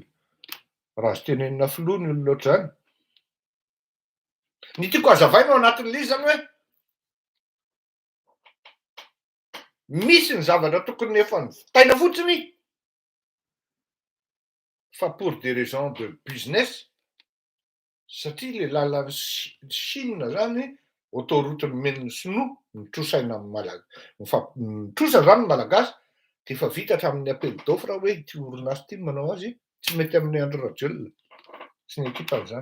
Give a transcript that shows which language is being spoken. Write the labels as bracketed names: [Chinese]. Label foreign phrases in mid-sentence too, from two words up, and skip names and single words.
[Malagasy] Raha azo tenenina filoha ny olona ohatr'izany. Ny tiako hazavaina ao anatin'ilay izy zany hoe misy ny zavatra tokony efa vitaina fotsiny fa [French] pour des raisons de business. [Malagasy] Satria le lalan'ny Chine zany autoroute-ny men'ny sinoa mitrosaina mitrosa zany ny malagasy dia efa vita hatramin'ny [French] appel d'offre [Malagasy] hoe ity orinasa ity manao azy tsy mety amin'ny Andry Rajoelina sy ny ekipany zany.